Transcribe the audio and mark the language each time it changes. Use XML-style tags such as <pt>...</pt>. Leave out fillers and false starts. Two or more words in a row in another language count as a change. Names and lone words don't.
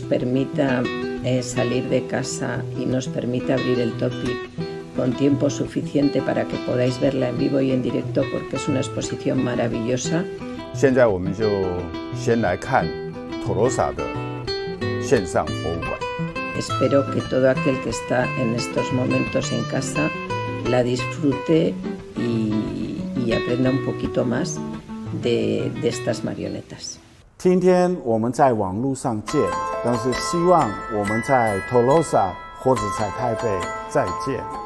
<es>permita salir de casa y nos permita abrir el Topic con tiempo suficiente para que podáis verla en vivo y en directo, porque es una exposición maravillosa.</es> <zh>现在我们就先来看托罗萨的线上博物馆。</zh> <es>Espero que todo aquel que está en estos momentos en casa la disfrute y aprenda un poquito más de estas marionetas.</es> <zh>今天我们在网络上见，但是希望我们在 Tolosa 或者在台北再见。</zh>